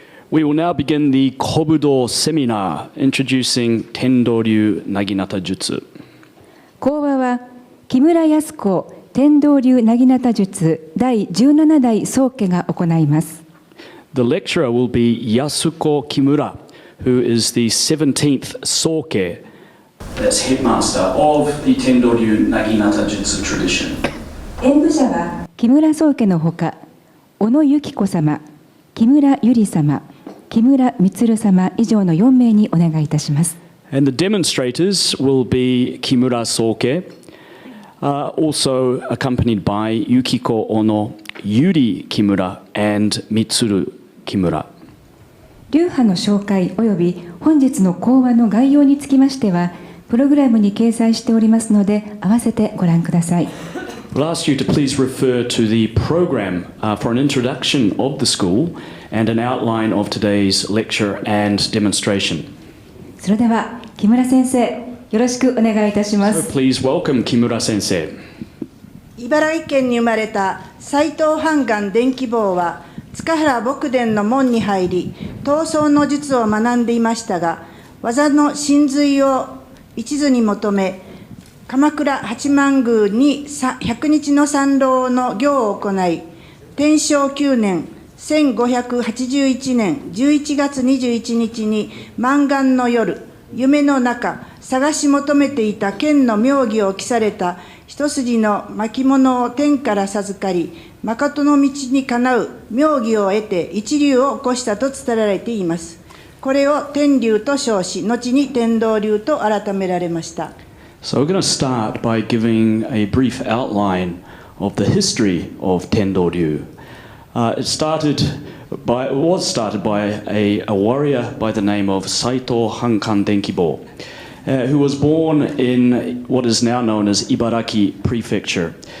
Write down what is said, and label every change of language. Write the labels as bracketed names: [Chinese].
[English] We will now begin the Kobudo seminar introducing Tendo Ryu Naginata Jutsu. [Japanese] 講話は木村康子天道流なぎなた術第17代宗家が行います。 [English] The lecturer will be Yasuko Kimura, who is the 17th Soke, that's headmaster of the Tendo Ryu Naginata Jutsu tradition. [Japanese] 演舞者は木村宗家のほか、小野由紀子様、木村ゆり様、木村充様以上の4名にお願いいたします。 [English] And the demonstrators will be Kimura Soke, also accompanied by Yukiko Ono, Yuri Kimura, and Mitsuru Kimura. [Japanese] 流派の紹介及び本日の講話の概要につきましては、プログラムに掲載しておりますので、合わせてご覧ください。 [English] We'll ask you to please refer to the program for an introduction of the school and an outline of today's lecture and demonstration. [Japanese] それでは木村先生、よろしくお願いいたしま [English] So [Japanese] す。 [English] please welcome Kimura Sensei. [Japanese] 茨城県に生まれた斎藤半眼伝希坊は塚原牧伝の門に入り闘争の術を学んでいましたが、技の真髄を一途に求め鎌倉八幡宮に100日の参籠の行を行い、天正9年1581年11月21日に満願の夜、夢の中、探し求めていた剣の妙義を記された一筋の巻物を天から授かり、誠の道にかなう妙義を得て一流を起こしたと伝えられています。これを天流と称し、後に天道流と改められました。 [English] So we're going to start by giving a brief outline of the history of Tendo Ryu. It was started by a warrior by the name of Saito Hankan Denkibo, who was born in what is now known as Ibaraki Prefecture.